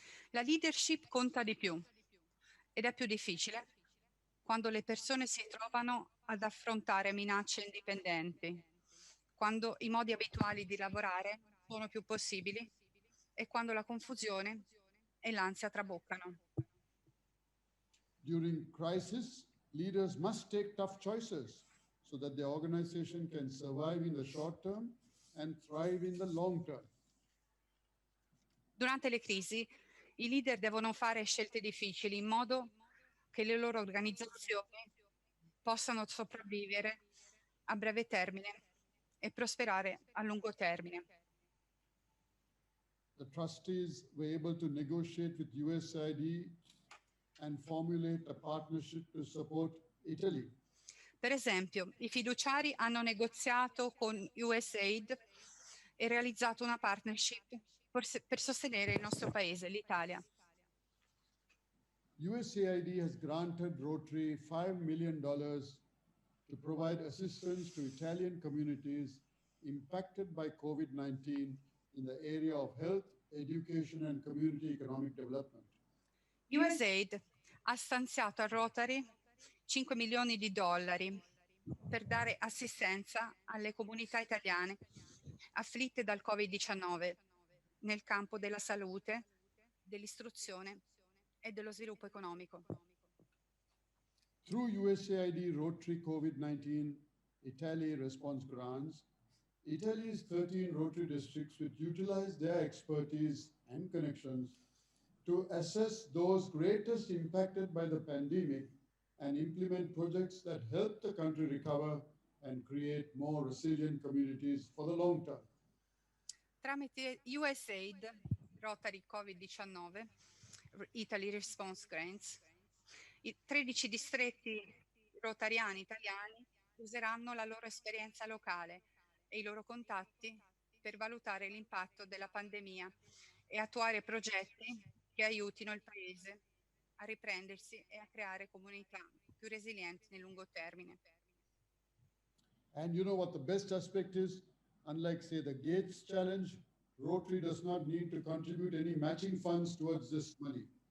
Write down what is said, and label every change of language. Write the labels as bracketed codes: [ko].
[it] La leadership conta di più ed è più difficile quando le persone si trovano ad affrontare minacce indipendenti, quando i modi abituali di lavorare sono più possibili e quando la confusione e l'ansia traboccano. [en] During crisis, leaders must take tough choices so that the organization can survive in the short term and thrive in the long term. [it] Durante le crisi, i leader devono fare scelte difficili in modo che le loro organizzazioni possano sopravvivere a breve termine e prosperare a lungo termine. [en] The trustees were able to negotiate with USAID and formulate a partnership to support Italy. [it] Per esempio, i fiduciari hanno negoziato con USAID e realizzato una partnership per sostenere il nostro paese, l'Italia. [en] USAID has granted Rotary $5 million to provide assistance to Italian communities impacted by COVID-19 in the area of health, education, and community economic development. [it] USAID ha stanziato a Rotary $5 milioni per dare assistenza alle comunità italiane afflitte dal Covid-19 nel campo della salute, dell'istruzione e dello sviluppo economico. [en] Through USAID Rotary COVID-19 Italy response grants, Italy's 13 Rotary districts will utilize their expertise and connections to assess those greatest impacted by the pandemic and implement projects that help the country recover and create more resilient communities for the long term. [it] Tramite USAID Rotary Covid-19, Italy Response Grants, i 13 distretti rotariani italiani useranno la loro esperienza locale e i loro contatti per valutare l'impatto della pandemia e attuare progetti che aiutino il Paese a riprendersi e a creare comunità più resilienti nel lungo termine. [en] And you know what the best aspect is? Unlike, say, the Gates Challenge, Rotary does not need to contribute any matching funds towards this money.